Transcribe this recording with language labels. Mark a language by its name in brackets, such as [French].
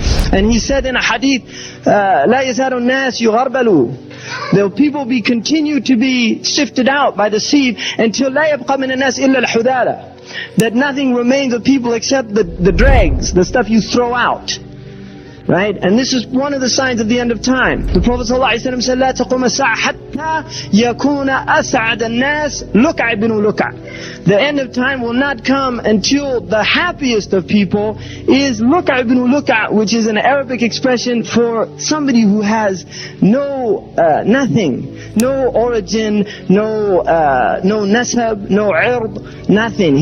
[English] And he said in a hadith, [Arabic] لا يزال الناس يغربلوا. [English] The people continue to be sifted out by the sieve until [Arabic] لا يبقى من الناس إلا الحذالة. [English] That nothing remains of people except the dregs, the stuff you throw out. Right? And this is one of the signs of the end of time. The Prophet ﷺ said, [Arabic] لا تقوم الساعة حتى يكون أسعد الناس لكع بن لكع. [English] The end of time will not come until the happiest of people is [Arabic] لكع بن لكع, [English] which is an Arabic expression for somebody who has nothing, no origin, no nasab, no ird, nothing.